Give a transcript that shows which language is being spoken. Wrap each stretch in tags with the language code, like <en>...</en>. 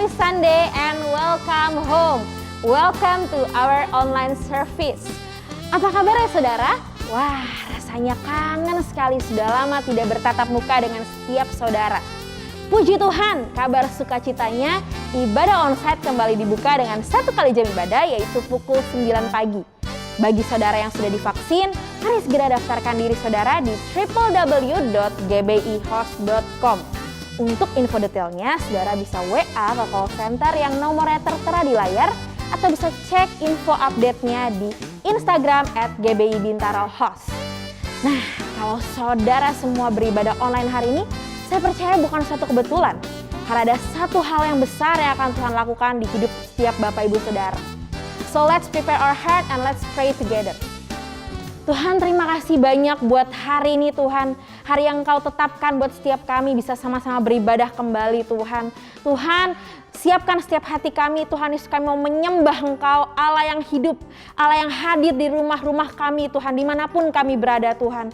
<en>Sunday and welcome home. Welcome to our online service.</en> <id>Apa kabar ya saudara? Wah, rasanya kangen sekali, sudah lama tidak bertatap muka dengan setiap saudara. Puji Tuhan, kabar sukacitanya ibadah onsite kembali dibuka dengan satu kali jam ibadah, yaitu pukul 9 pagi. Bagi saudara yang sudah divaksin, mari segera daftarkan diri saudara di www.gbihost.com. Untuk info detailnya, saudara bisa WA ke call center yang nomornya tertera di layar, atau bisa cek info update-nya di Instagram @gbibintaralhost. Nah, kalau saudara semua beribadah online hari ini, saya percaya bukan suatu kebetulan, karena ada satu hal yang besar yang akan Tuhan lakukan di hidup setiap Bapak Ibu Saudara.</id> <en>So let's prepare our heart and let's pray together.</en> <id>Tuhan, terima kasih banyak buat hari ini Tuhan. Hari yang Engkau tetapkan buat setiap kami bisa sama-sama beribadah kembali Tuhan. Tuhan, siapkan setiap hati kami Tuhan Yesus, kami mau menyembah Engkau, Allah yang hidup, Allah yang hadir di rumah-rumah kami Tuhan, dimanapun kami berada Tuhan.</id>